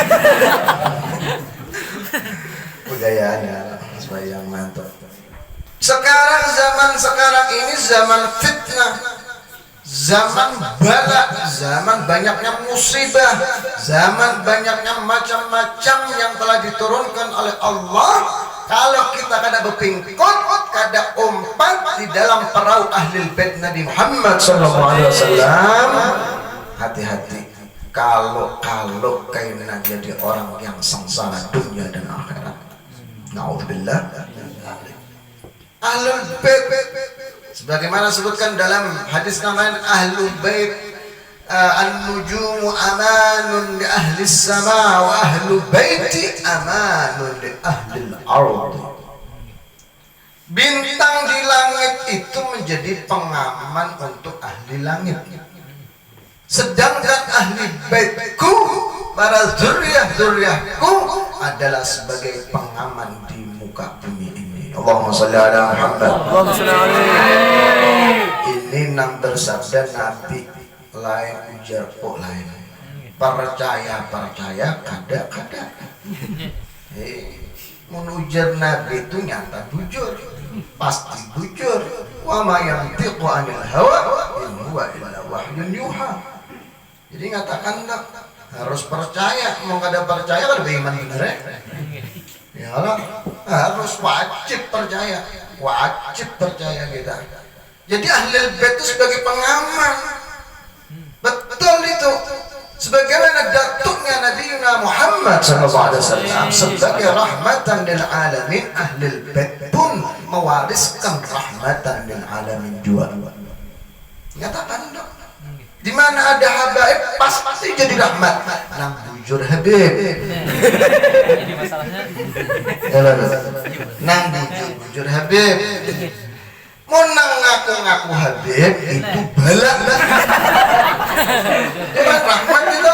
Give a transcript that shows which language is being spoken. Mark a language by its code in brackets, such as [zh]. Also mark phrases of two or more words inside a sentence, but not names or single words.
[id] Budayaannya supaya yang mantap. Sekarang zaman sekarang ini zaman fitnah, zaman bala, zaman banyaknya musibah, zaman banyaknya macam-macam yang telah diturunkan oleh Allah. Kalau kita kada berpingkot, kada umpat di dalam perahu ahli bait Nabi Muhammad SAW, hati-hati. Kalau kayaknya jadi orang yang sengsara dunia dan akhirat. [ar] نعوذ بالله. أهل البيت [id] sebagaimana disebutkan dalam hadis namanya [ar] أهل البيت النجوم أمان لأهل السماء وأهل البيت أمان لأهل الأرض. [id] Bintang di langit itu menjadi pengaman untuk ahli langit, sedangkan ahli baitku, para zuriyah-zuriyahku adalah sebagai pengaman di muka bumi ini. [ar] اللهم صل على محمد. اللهم صل عليه. [id] Ini nang bersabda Nabi lain ujar kok lain. [bjn] Percaya kada. Menujar Nabi itu nyata bujur, pasti bujur. [ar] وما ينطق عن الهوى إن هو إلا وحي يوحى. [id] Jadi ngatakan harus percaya, mau kada percaya kada beriman bener ya. Ya Allah, harus wajib percaya kita. Jadi ahli bait itu sebagai pengaman, betul itu. Sebagaimana datuknya Nabi Muhammad SAW sebagai [ar] رحمة للعالمين, [id] ahli bait pun mewariskan [ar] رحمة للعالمين [id] juga. Nyatakan dong. Di mana ada habaib pasti jadi rahmat. [bjn] Nang bujur habib. [id] Jadi masalahnya. [bjn] Nang bujur habib. Mau nang ngaku habib itu balak. [id] Tuhan rahmat gitu.